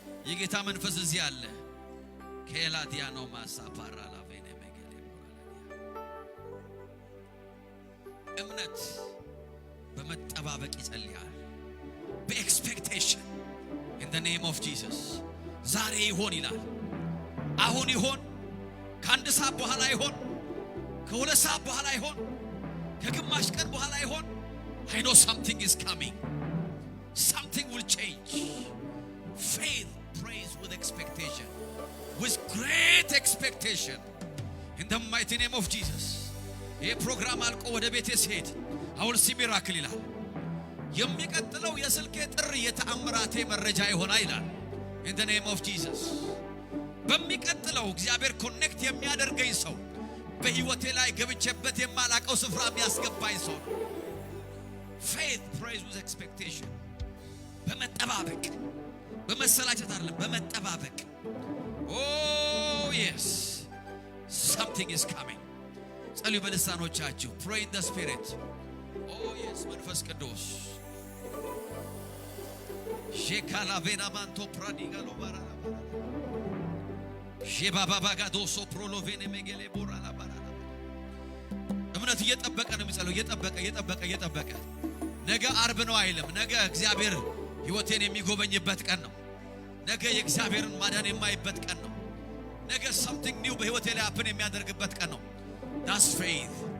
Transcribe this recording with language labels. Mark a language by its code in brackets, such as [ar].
[am] የጌታ መንፈስ እዚህ አለ። ከላዲያኖ ማሳፓራ ላቬኔ መገሌ እምነት በመጠባበቅ ይጸልያል። በኤክስፔክቴሽን [en] in the name of Jesus. [am] ዛሬ ይሆን ይላል። አሁን ይሆን፣ ከአንድ ሰዓት በኋላ ይሆን፣ ከሁለት ሰዓት በኋላ ይሆን፣ ከግማሽ ቀን በኋላ ይሆን። [en] I know something is coming. Something will change. Faith prays with expectation. With great expectation. In the mighty name of Jesus. [am] ይህ ፕሮግራም አልቆ ወደ ቤቴ ሲሄድ [en] I will see miracle [am] ይላል። የሚቀጥለው የስልኬ ጥሪ የተአምራቴ መረጃ ይሆናል ይላል። [en] In the name of Jesus. [am] በሚቀጥለው እግዚአብሔር ኮኔክት የሚያደርገኝ ሰው በህይወቴ ላይ ገብቼበት የማላቀው ስፍራ የሚያስገባኝ ሰው ነው። [en] Faith prays with expectation. [am] በመጠባበቅ በመሰላቸት አይደለም፣ በመጠባበቅ [en] Oh yes, something is coming. [am] ጸልዩ በልሳኖቻችሁ. [en] Pray in the spirit. Oh yes, [am] መንፈስ ቅዱስ ሼካላቬና ማንቶ ፕራዲጋሎ ባራላ ሼባባጋዶሶ ፕሮሎቬኔ መገሌ ቦራላ ባራላ እምነት እየጠበቀ ነው የሚጸለው። እየጠበቀ ነገ አርብ ነው አይልም። ነገ እግዚአብሔር ህይወቴን የሚጎበኝበት ቀን ነው። ነገ የእግዚአብሔርን ማዳን የማይበት ቀን ነው። ነገ [en] something new [am] በህይወቴ ላይ happen የሚያደርግበት ቀን ነው። [en] That's faith.